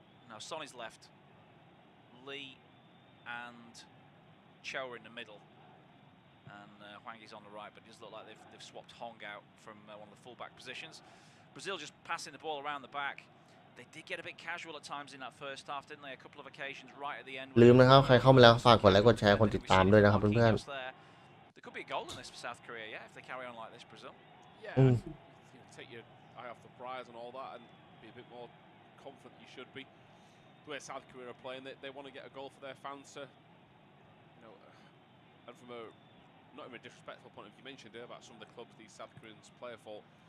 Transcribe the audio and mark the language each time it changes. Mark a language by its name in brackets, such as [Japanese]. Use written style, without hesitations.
[English] No, Son is left. Lee and Cho are in the middle. And Hwang is on the right, but it does look like they've swapped Hong out from one of the full-back positions. Brazil just passing the ball around the back. They did get a bit casual at times in that first half, didn't they? A couple of occasions right at the end. [Thai] ลืมนะครับใครเข้ามาแล้วฝากกดไลค์กดแชร์กดติดตามด้วยนะครับเพื่อน [English] There could be a goal in this for South Korea, yeah, if they carry on like this, Brazil. Yeah, take your eye off the prize and all that, and be a bit more confident you should be. The way South Korea are playing, they want to get a goal for their fans to, and from a not even a disrespectful point of view, you mentioned there about some of the clubs these South Koreans play for.